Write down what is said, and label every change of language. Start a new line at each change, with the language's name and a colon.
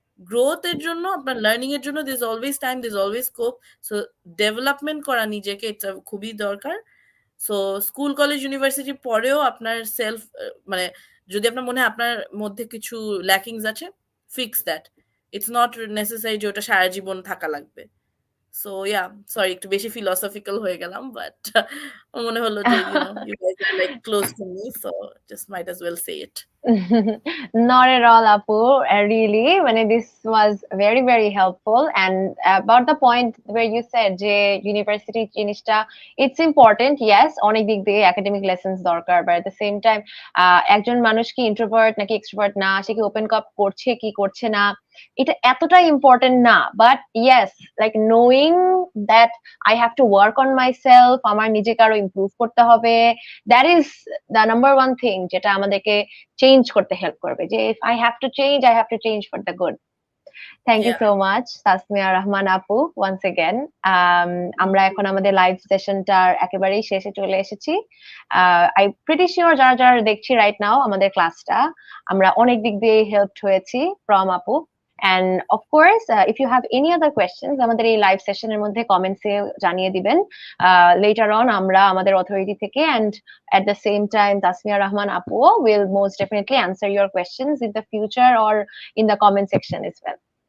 Bangla: গ্রোথের জন্য, আপনার লার্নিং এর জন্য
English: This always time, this always scope.
Bangla: So development করা নিজেকে এটা খুবই দরকার। সো স্কুল কলেজ ইউনিভার্সিটি পরেও আপনার সেলফ মানে যদি আপনার মনে হয় আপনার মধ্যে কিছু ল্যাকিংস আছে,
English: Fix that. It's not necessary
Bangla: যে ওটা সারা জীবন থাকা লাগবে।
English: so yeah, sorry
Bangla: একটু বেশি ফিলোসফিক্যাল হয়ে গেলাম,
English: But মনে হলো যে you guys are like close to me, so just might as well say it. Not at all, Apu. Really, when this was very, very helpful. And about the point where you said,
Bangla: যে university জিনিসটা, it's important, yes, অনেক দিক দিয়ে academic lessons দরকার, but at the same time, একজন মানুষ কি introvert নাকি extrovert না, সে কি open cup করছে কি করছে না, এটা এতটা ইম্পর্টেন্ট না।
English: but yes, like knowing that I have to work on myself,
Bangla: আমার নিজেকে আরো ইমপ্রুভ করতে হবে,
English: That is the number one thing যেটা আমাদেরকে change করতে হেল্প করবে। যে if I have to change, I have to change for the good. Thank you Yeah.
Bangla: So much Tasmia Rahman আপু, ওয়ান্স এগেন। আমরা এখন আমাদের লাইভ সেশনটার একেবারেই শেষে চলে এসেছি।
English: I pretty sure
Bangla: যারা যারা দেখছি রাইট নাও আমাদের ক্লাসটা, আমরা অনেক দিক দিয়ে হেল্প হয়েছি ফ্রম আপু।
English: And of course, if you have any other questions,
Bangla: আমাদের এই লাইভ সেশনের মধ্যে কমেন্টসে জানিয়ে দিবেন।
English: Later on
Bangla: আমরা আমাদের অথরিটি থেকে,
English: and at the same time Tasmiah Rahman Apu will most definitely answer your questions in the future or in the comment section as well.